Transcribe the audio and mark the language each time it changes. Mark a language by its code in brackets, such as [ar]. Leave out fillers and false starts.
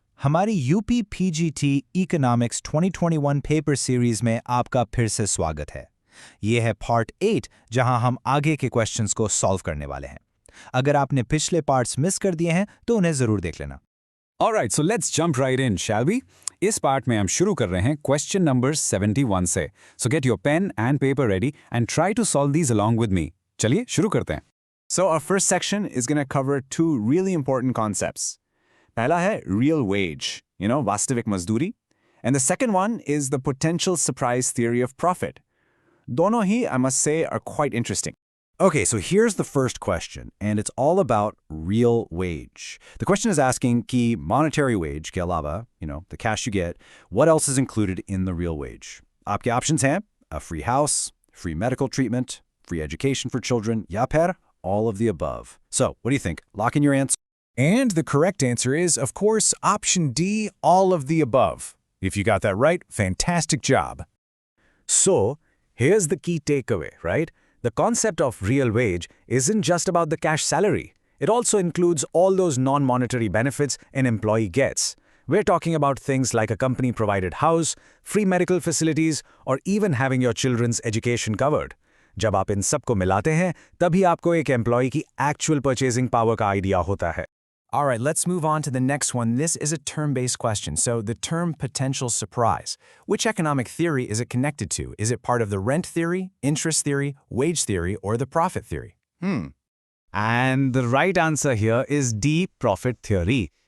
[hi] हमारी UP PGT economics 2021 paper series में आपका फिर से स्वागत है। ये है पार्ट 8 जहां हम आगे के क्वेश्चंस को सॉल्व करने वाले हैं। अगर आपने पिछले पार्ट्स मिस कर दिए हैं तो उन्हें जरूर देख लेना। [en] Alright, so let's jump right in, shall we? [hi] इस पार्ट में हम शुरू कर रहे हैं क्वेश्चन नंबर 71 से। [en] So get your pen and paper ready and try to solve these along with me. [hi] चलिए शुरू करते हैं। [en] So our first section is going to cover two really important concepts. [hi] पहला है real wage, वास्तविक मजदूरी. [en] And the second one is the potential surprise theory of profit. [hi] दोनों ही, [en] I must say, are quite interesting. Okay, so here's the first question, and it's all about real wage. The question is asking [hi] कि [en] monetary wage [hi] के अलावा, [en] the cash you get, what else is included in the real wage? [hi] आपके [en] options [hi] हैं [en] a free house, free medical treatment, free education for children, [hi] या फिर [en] all of the above. So, what do you think? Lock in your answer. And the correct answer is, of course, option D, all of the above. If you got that right, fantastic job. So, here's the key takeaway, right? The concept of real wage isn't just about the cash salary. It also includes all those non-monetary benefits an employee gets. We're talking about things like a company-provided house, free medical facilities, or even having your children's education covered. [hi] जब आप इन सब को मिलाते हैं, तभी आपको एक employee की [en] actual purchasing power [hi] का आइडिया होता है। [en] All right, let's move on to the next one. This is a term-based question. So the term potential surprise. Which economic theory is it connected to? Is it part of the rent theory, interest theory, wage theory, or the profit theory? And the right answer here is D, profit theory.